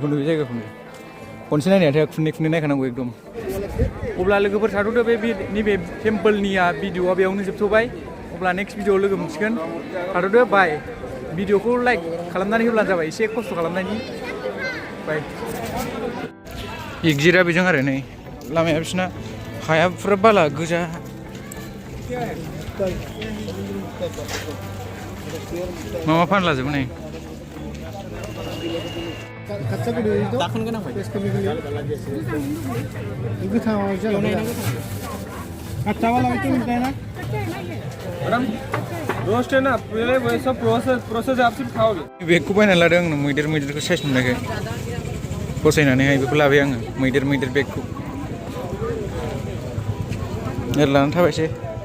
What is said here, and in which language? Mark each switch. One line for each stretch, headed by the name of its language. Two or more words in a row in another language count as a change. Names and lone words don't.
Bodo: बेखौनो बे जायगाखौनो खनसे नायनायाथ' खुननै नायखानांगौ एकदम अब्ला लोगोफोर थाथ'दो बे नैबे टेम्पोलनिया भिडिअआ बेयावनो जोबथ'बाय अब्ला नेक्स्ट भिडिअआव लोगो मोनसिगोन थाथ'दो बाय भिडिअखौ लाइक खालामनानै होब्लानो जाबाय एसे खस्थ' खालामनायनि बाय एगजिटआ बेजों आरो नै लामाया बिसोरना हाया फुरा बाला गोजा मा मा फानलाजोबो नै दाखोन गोनां
Hindi: रोस्ट है ना पहले वैसा प्रोसेस आप सिर्फ खाओगे
Bodo: बेगखौ बायनानै लादों आं मैदेरखौ साइज नुनायखाय फसायनानैहाय बेखौ लाबाय आङो मैदेर बेगखौ लानानै थाबायसै